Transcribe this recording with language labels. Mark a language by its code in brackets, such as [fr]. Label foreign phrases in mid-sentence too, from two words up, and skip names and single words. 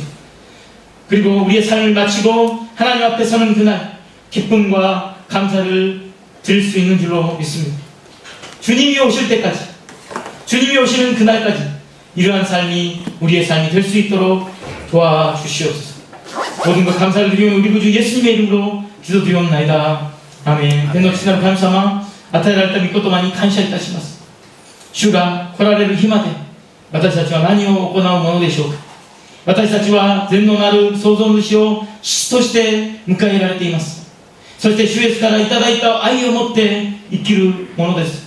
[ko] 그리고 우리의 삶을 마치고 하나님 앞에 서는 그날 기쁨과 감사를 드릴 수 있는 줄로 믿습니다. 주님이 오실 때까지, 주님이 오시는 그날까지 이러한 삶이 우리의 삶이 될 수 있도록 도와주시옵소서. 모든 것 감사를 드리며 우리 구주 예수님의 이름으로 기도드리옵나이다. 아멘. [ja] 天の父なる神様、与えられた御言葉に感謝いたします。主が来られる日まで私たちは何を行うものでしょうか。私たちは全能なる創造主を父として迎えられています。そして主イエスからいただいた愛を持って生きるものです。